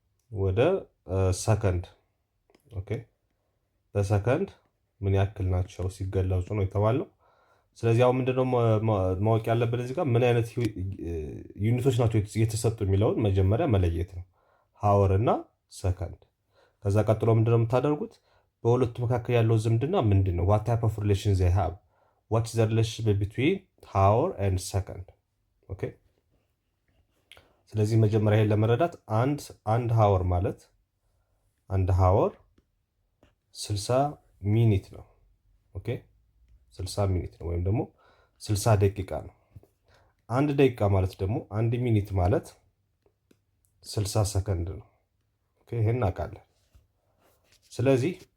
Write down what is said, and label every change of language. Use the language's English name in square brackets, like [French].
[Amharic] ወደ ሰከንድ። ኦኬ በሰከንድ ምን ያክል ናቸው ሲገለጹ ነው የተባለው። ስለዚህ አሁን ምንድነው ማወቅ ያለብን እዚህ ጋር ምን አይነት ዩኒቶች ናቸው የተሰጡ የሚለውን መጀመሪያ መለየት ነው። ሃወር እና ሰከንድ። ከዛ ቀጥሎ ምንድነው የምታደርጉት? በሁለቱ መካከል ያለው ዝምድና ምንድነው? [English] what type of relation they have, what is the relationship between hour and second? [Amharic] ኦኬ ስለዚህ መጀመሪያ ይሄን ለመረዳት አንድ ሃወር ማለት አንድ ሃወር 60 ሚኒት ነው። ኦኬ 60 ሚኒት ነው ወይም ደግሞ 60 ደቂቃ ነው። አንድ ደቂቃ ማለት ደግሞ አንድ ሚኒት ማለት 60 ሰከንድ ነው። ኦኬ ይሄን እናውቃለን። ስለዚህ